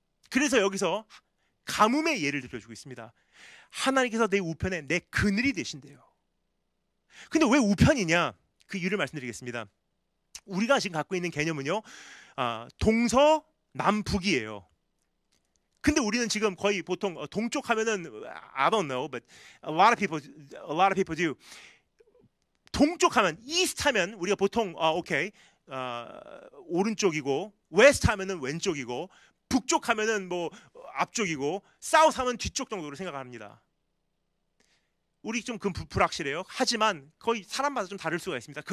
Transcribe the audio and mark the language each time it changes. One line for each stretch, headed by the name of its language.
Korean: 그래서 여기서 가뭄의 예를 들어주고 있습니다. 하나님께서 내 우편에 내 그늘이 되신대요. 근데 왜 우편이냐? 그 이유를 말씀드리겠습니다. 우리가 지금 갖고 있는 개념은요, 동서남북이에요. 근데 우리는 지금 거의 보통 동쪽 하면은
English: I don't know, but a lot of people do.
Korean: 동쪽 하면 east 하면 우리가 보통 오케이 오른쪽이고 west 하면은 왼쪽이고 북쪽 하면은 뭐 앞쪽이고 south 하면 뒤쪽 정도로 생각합니다. 우리 좀 불확실해요. 하지만 거의 사람마다 좀 다를 수가 있습니다.